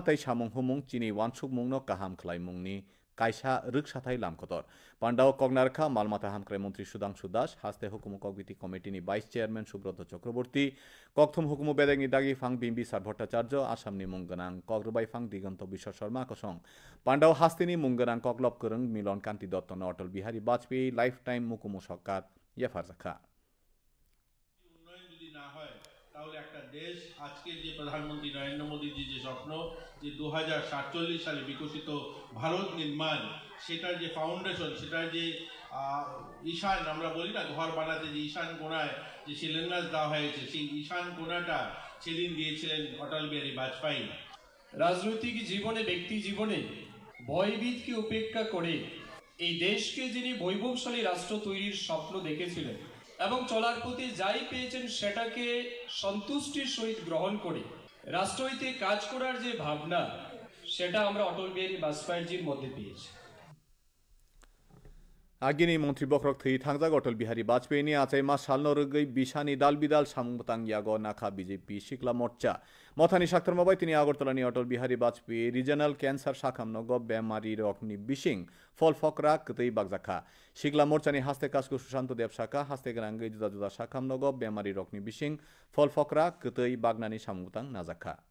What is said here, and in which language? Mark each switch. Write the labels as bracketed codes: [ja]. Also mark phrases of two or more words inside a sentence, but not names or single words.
[trp] ताई सामुं हुमुं चिनि वानसुक मुंनो काहाम खलाय मुंनि कायसा रृक्षाथाय लामखतर पांडाव कगनारखा मालमाथा हामक्राय मन्त्री सुधांशु दास हास्ते हुकुम कगबिति कमिटिनि भाइस चेयारमैन सुब्रत चक्रवर्ती ककथुम हुकुम बेदेंनि दागि फां बिम्बि सार भट्टाचार्य आसामनि मुंगोनां कग्रबाई फां दिगन्त बिश्व शर्मा कसं पांडाव हास्तेनि मुंगोनां ककलब करं मिलन कान्ति दत्तन अटल बिहारी बाजपेयी लाइफ टाइम मुकुम सकात याफारजाखा [bn] তাহলে একটা দেশ আজকে যে প্রধানমন্ত্রী নরেন্দ্র মোদীজি যে স্বপ্ন যে 2047 সালে বিকশিত ভারত নির্মাণ সেটার যে ফাউন্ডেশন সেটার যে ঈশান আমরা বলি না ঘর বানাতে যে ঈশান কোণায় যে শিলান্যাস দেওয়া হয়েছে সেই ঈশান কোণাটা সেদিন দিয়েছিলেন অটল বিহারী বাজপেয়ী। রাজনৈতিক জীবনে ব্যক্তি জীবনে ভয়ভীতকে উপেক্ষা করে এই দেশকে যিনি বৈভবশালী রাষ্ট্র তৈরির স্বপ্ন দেখেছিলেন এবং চলার পথে যাই পেয়েছেন সেটাকে সন্তুষ্টির সহিত গ্রহণ করে রাষ্ট্রহিতে কাজ করার যে ভাবনা সেটা আমরা অটল বিহারী বাজপেয়ীর মধ্যে পেয়েছি। [trp] आगिनि मन्त्री बखरक थै थांजाग अटल बिहारी बाजपेयीनि आचाइमा सालनो रगै बिसानि दाल बिदाल सामुंबतां यागो नाखा बीजेपी सिक्ला मोर्चा मथानि साक्तरमाबाय तिनि आगरतलानि अटल बिहारी बाजपेयी रिजनल कैंसार साखामनगो बेमारि रकनि बिसिं फल फकरा कतै बागजाखा सिक्ला मोर्चानि हास्ते कासको सुशांत देव शाखा हास्ते गनांगै जुदा जुदा साखामनगो बेमारि रकनि बिसिं फल फकरा कतै बागनानि सामुंबतां नाजाखा